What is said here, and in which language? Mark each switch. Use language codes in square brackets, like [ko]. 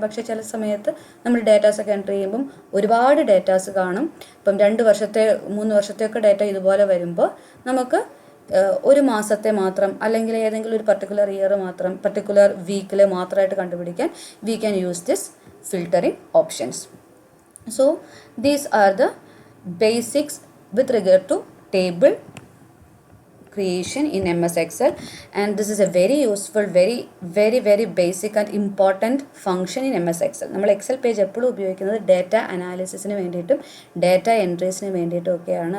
[ml] പക്ഷേ ചില സമയത്ത് നമ്മൾ ഡേറ്റാസൊക്കെ എൻ്റർ ചെയ്യുമ്പം ഒരുപാട് ഡേറ്റാസ് കാണും. ഇപ്പം 2 വർഷത്തെ 3 വർഷത്തെയൊക്കെ ഡേറ്റ ഇതുപോലെ വരുമ്പോൾ നമുക്ക് ഒരു മാസത്തെ മാത്രം അല്ലെങ്കിൽ ഏതെങ്കിലും ഒരു പർട്ടിക്കുലർ ഇയർ മാത്രം പർട്ടിക്കുലർ വീക്കിൽ മാത്രമായിട്ട് കണ്ടുപിടിക്കാൻ [en] We can use this filtering options. So these are the basics with regard to table creation in MS Excel, and this is a very useful, very basic and important function in MS Excel. [ml] നമ്മൾ Excel page എപ്പോഴും ഉപയോഗിക്കുന്നത് data അനാലിസിസിന് വേണ്ടിയിട്ടും data എൻട്രീസിന് വേണ്ടിയിട്ടും ഒക്കെയാണ്.